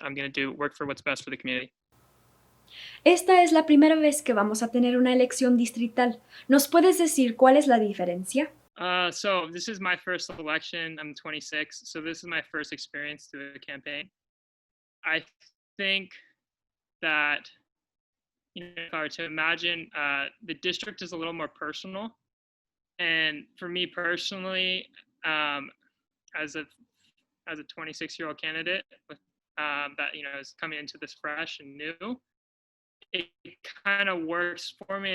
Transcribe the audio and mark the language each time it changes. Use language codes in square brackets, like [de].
[en] I'm going to work for what's best for the community. [es] Esta es la primera vez que vamos a tener una elección distrital. ¿Nos puedes decir cuál es la diferencia? [en] So this is my first election. I'm 26, so this is my first experience to a campaign. I think that, if I were to imagine, the district is a little more personal. And for me personally, as a 26-year-old candidate that is coming into this fresh and new, it kind of works for me.